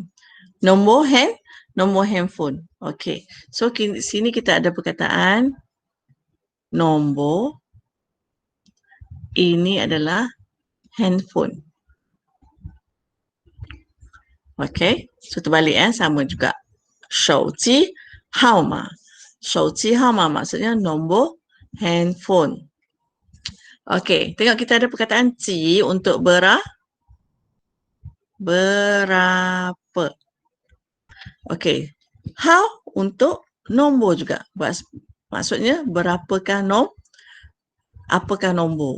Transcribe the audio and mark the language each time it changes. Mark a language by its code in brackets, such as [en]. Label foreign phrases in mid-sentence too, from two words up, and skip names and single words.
[ms] Nombor handphone. Okay. So sini kita ada perkataan nombor. Ini adalah handphone. Okay. So terbalik sama juga. [zh] 手机号码. 手机号码 [ms] maksudnya nombor handphone. Okay. Tengok kita ada perkataan ji untuk berapa. Okay. How untuk nombor juga. Maksudnya berapakah apakah nombor.